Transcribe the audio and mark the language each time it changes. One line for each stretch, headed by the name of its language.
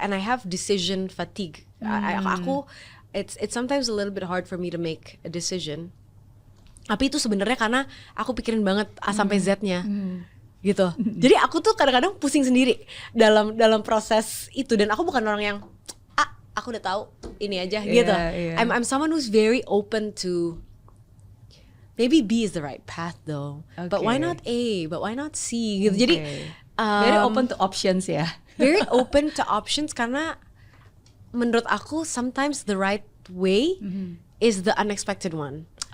English: And I have decision fatigue.
Indonesian: Aku
English: it's sometimes a little bit hard for me to make a decision.
Indonesian: Tapi itu sebenarnya karena aku pikirin banget A sampai Z-nya. Gitu. Jadi aku tuh kadang-kadang pusing sendiri dalam proses itu, dan aku bukan orang yang aku udah tahu ini aja gitu.
English: I'm someone who's very open to maybe B is the right path though. But why not A? But why not C?
Indonesian: Gitu. Jadi
English: Very open to options
Indonesian: ya.
English: Very open to options
Indonesian: karena menurut aku
English: sometimes the right way is the unexpected one.